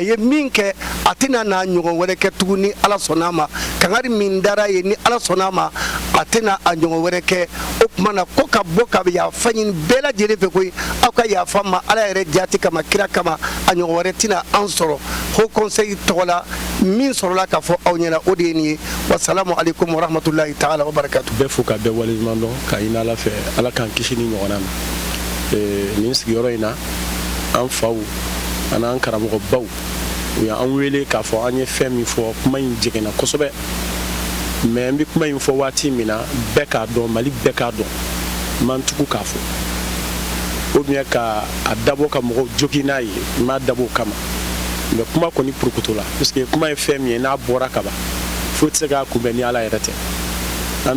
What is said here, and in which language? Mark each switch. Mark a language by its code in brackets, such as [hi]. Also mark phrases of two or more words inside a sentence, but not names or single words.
[bm] ye min kɛ a tɛna n'a ɲɔgɔn wɛrɛ kɛ tuguni ala sɔnna a ma kangari min dara ye ni ala sɔnna a ma a tɛna a ɲɔgɔn wɛrɛ kɛ o tuma na ko ka bɔ ka yafa ɲini bɛɛ lajɛlen fɛ koyi aw ka yafa ma ala yɛrɛ jati kama kira kama a ɲɔgɔn wɛrɛ tɛna an sɔrɔ Haut Conseil tɔgɔ la min sɔrɔla ka fɔ aw ɲɛna o de ye nin ye [ar] والسلام عليكم ورحمة الله تعالى وبركاته. [bm] Bɛɛ fo ka bɛɛ waleɲuman dɔn ka ɲini ala fɛ ala k'an kisi ni ɲɔgɔnna ma nin sigiyɔrɔ in na an faw an'an karamɔgɔbaw u y'an wele k'a fɔ an ye fɛn min fɔ kuma in jɛngɛnna kosɛbɛ mais n bɛ kuma in fɔ waati min na bɛɛ k'a dɔn Mali bɛɛ k'a dɔn n man tugu k'a fɔ [fr] ou bien [bm] ka a dabɔ ka mɔgɔw jogi n'a ye n m'a dabɔ o kama mais kuma kɔni purukutu la [fr] parce que [bm] kuma ye fɛn min ye n'a bɔra ka ban foyi tɛ se k'a kunbɛn ni ala yɛrɛ tɛ an